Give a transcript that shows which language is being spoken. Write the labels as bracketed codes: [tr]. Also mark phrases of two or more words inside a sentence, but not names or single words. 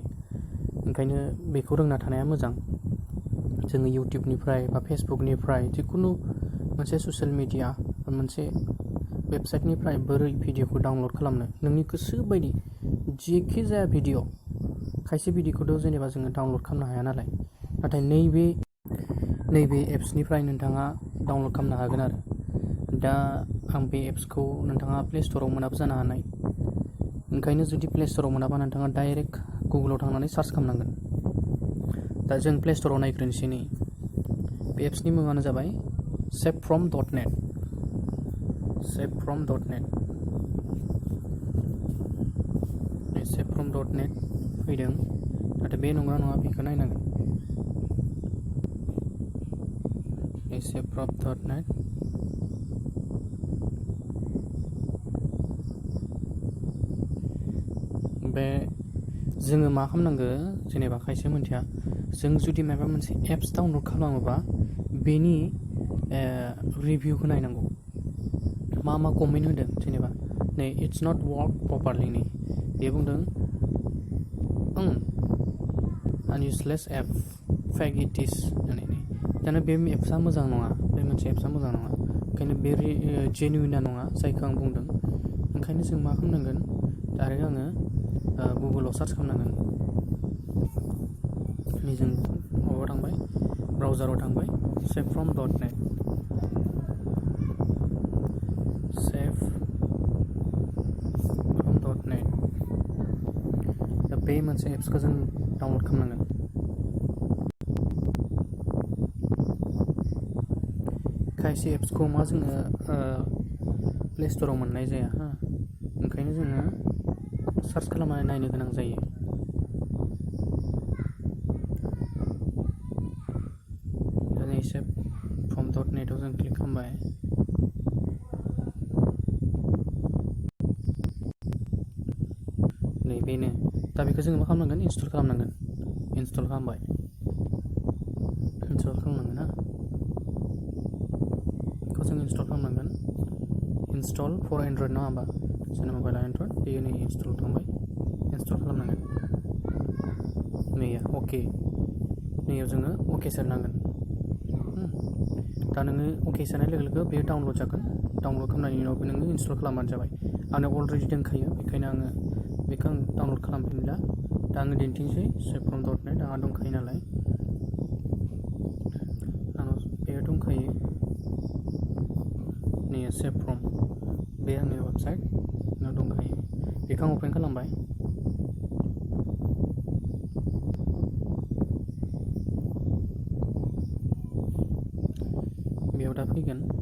[brx] ओंखायनो बेखौ रोंना थानाया मोजां। जोङो इउटिउबनिफ्राय बा फेसबुकनिफ्राय जिखुनु मोनसे ससियेल मिडिया बा मोनसे वेबसाइटनिफ्राय बोरै भिडिअखौ डाउनलड खालामनो, नोंनि गोसो बायदि जेखि जाया भिडिअ, खायसे भिडिअखौथ' जेनेबा जोङो डाउनलड खालामनो हाया नालाय, नाथाय नैबे एप्सनिफ्राय नोंथाङा डाउनलड खालामनो हागोन आरो। दा आं बे एप्सखौ नोंथाङा प्ले स्ट'राव मोनाबो जानो हानाय। ओंखायनो जुदि प्ले स्ट'राव मोनाबा नोंथाङा डाइरेक्ट गुगोलाव थांनानै सार्च खालामनांगोन। दा जों प्ले स्ट'राव नायग्रोनोसै। नै बे एप्सनि मुङानो जाबाय savefrom.net। savefrom.net savefrom.net फैदों, नाथाय बे नङा बेखौ नायनांगोन। savefrom.net बे जोङो मा खालामनांगो, जेनेबा खायसे मोनथिया, जों जुदि माबा मोनसे एप्स डाउनलड खालामोबा बेनि रिभिउखौ नायनांगौ। मा कमेन्ट होदों, जेनेबा नै [en] it's not work properly, [brx] नै बे बुंदों [en] unuseless app fake it is [brx] होननानै। दाना बे एप्सआ मोजां नङा, बे मोनसे एप्सआ मोजां नङा। ओंखायनो बे जेनुइना नङा जायखौ आं बुंदों। ओंखायनो जों मा खालामनांगोन, डाइरेक्ट आङो गुगोलाव सार्च खालामनांगोन। जों माबायाव थांबाय, ब्राउजाराव थांबाय, savefrom.net savefrom.net। दा बे मोनसे एप्सखौ जों डाउनलड खालामनांगोन। खायसे एप्सखौ मा जोङो प्ले स्ट'राव मोननाय जाया, ओंखायनो जोङो सार्च खालामनानै नायनो गोनां जायो। दा नै savefrom.net आव जों क्लिक खालामबाय। नै बेनो। दा बेखौ जोङो मा खालामनांगोन, इनस्टल खालामनांगोन। इनस्टल खालामबाय, इनस्टल खालामनांगोन ना, बेखौ जों इनस्टल खालामनांगोन। [en] install for Android [brx] नङा होमबा, जोंनि मबाइला एन्ड्रइड, बेयो नै इनस्टल थांबाय, इनस्टल खालामनांगोन। नैया अके, नैयाव जोङो अके सेरनांगोन। दा नोङो अके सोनाय लोगो लोगो बेयो डाउनलड जागोन। डाउनलड खालामनायनि उनाव नोङो इनस्टल खालामबानो जाबाय। आंना अलरेडि दंखायो, बेखायनो आङो बेखौ डाउनलड खालामफिनला। दा आङो दिन्थिनोसै savefrom.net, आंहा दंखायो नालाय, आंनाव बेयो दंखायो। नै savefrom, बे आंनि वेबसाइट दंखायो। बेखौ आं अपेन खालामबाय। बेयाव दा फैगोन।